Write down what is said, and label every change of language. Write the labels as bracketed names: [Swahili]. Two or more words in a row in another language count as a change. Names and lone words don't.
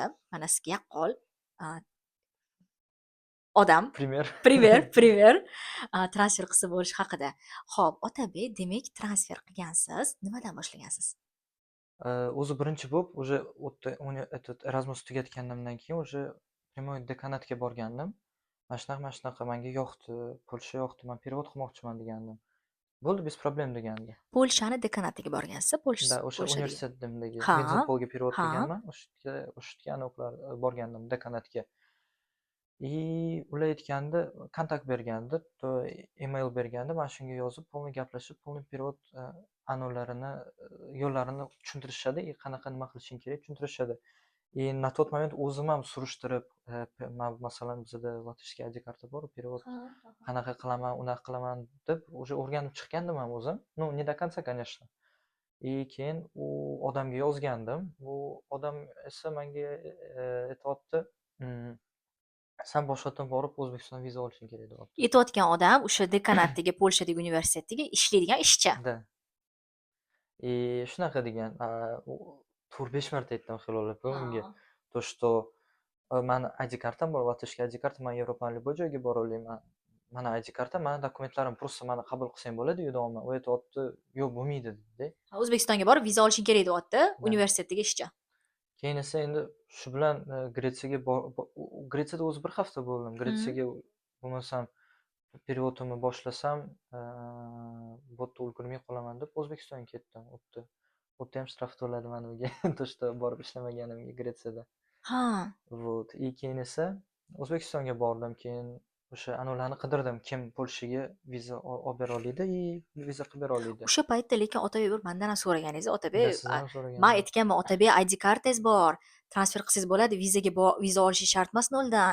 [Uzbek] Mana sizga yaqqol odam primer transfer qilsa bo'lish haqida. Xo'p, Otabek, demak transfer qilgansiz. Nimadan boshlagansiz? O'zi birinchi bo'lib, уже Erasmus tugatganimdan keyin [Russian] уже прямой [Uzbek] dekanatga borgandim. Mana shunaqa menga yoqdi, Polsha yoqdi, men perevod qilmoqchiman degandim. Bo'ldi, [Russian] без проблем [Uzbek] degandi. Polshani dekanatiga borgansiz, Да, o'sha Polshadagi. universitetdagi Ha, Medinpolga перевод ha. qilganman. O'sha yerga o'qlar borgandim dekanatga. И ular aytgandi, kontakt bergandi, to email bergandi. Men shunga yozib, polniy gaplashib, polniy перевод an'ularini, yo'llarini tushuntirishadi, qanaqa nima qilishing kerak tushuntirishadi. [Russian] И на тот момент [Uzbek] o'zim ham surishtirib, masalan bizada latishskiy ID karta bor, перевод qanaqa qilaman, unaqa qilaman deb уже o'rganib chiqqandim ham o'zim. [Russian] Ну, не до конца, конечно. [Uzbek] И keyin u odamga yozgandim. Bu odam esa menga aytyapti, sen boshqatdan borib O'zbekistondan viza olishing kerak deyapti. Aytayotgan odam o'sha dekanatdagi Polshadagi universitetdagi ishlaydigan ishchi. Да. И shunaqa degan, u 4-5 marta aytdim Hilol opa unga. [Russian] То, что [Uzbek] mani ID kartam bor, latishskiy ID karta, men Yevropaning любой joyiga bora olaman. Mana ID karta, mani dokumentlarim, просто mani qabul qilsang bo'ladi-yu deyapman. U aytyapti, yo'q bo'lmaydi dedi. O'zbekistonga borib viza olishing kerak deyapti, universitetdagi ishchi. Keyin esa endi shu bilan Gretsiyaga Gretsiyada o'zi bir hafta bo'ldim. Gretsiyaga bo'lmasam переводimni boshlasam, bu yerda ulgurmay qolaman deb O'zbekistonga ketdim. U yerda ham shtraf to'ladi managa, [Russian] то, что [Uzbek] borib ishlamaganimga Gretsiyada. Ha. Вот. И keyin esa O'zbekistonga bordim. Keyin o'sha an'ularni qidirdim. Kim Polshaga viza olib bera oladi и viza qilib bera oladi. O'sha paytda lekin Otabek bir mendan ham so'raganingiz, Да, Otabek, sizdan ham so'ragandim. men aytganman, Otabek ID kartangiz bor, transfer qilsangiz bo'ladi, viza olish shart emas noldan.